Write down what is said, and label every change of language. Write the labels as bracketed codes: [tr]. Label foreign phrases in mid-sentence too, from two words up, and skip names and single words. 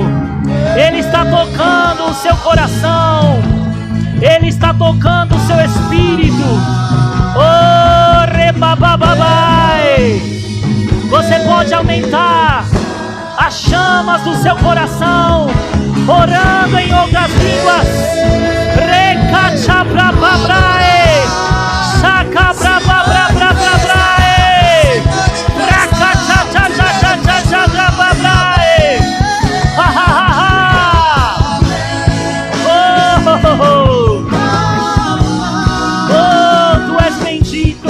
[pt] Ele está tocando o seu coração. Ele está tocando o seu espírito. Oh, rebababai. Você pode aumentar as chamas do seu coração, orando em outras línguas. Recachabrababrae, chacabrababrabrabrae, racachachachachachachabrabrae. Ha ha ha ha. Oh, oh, oh, oh, tu és bendito.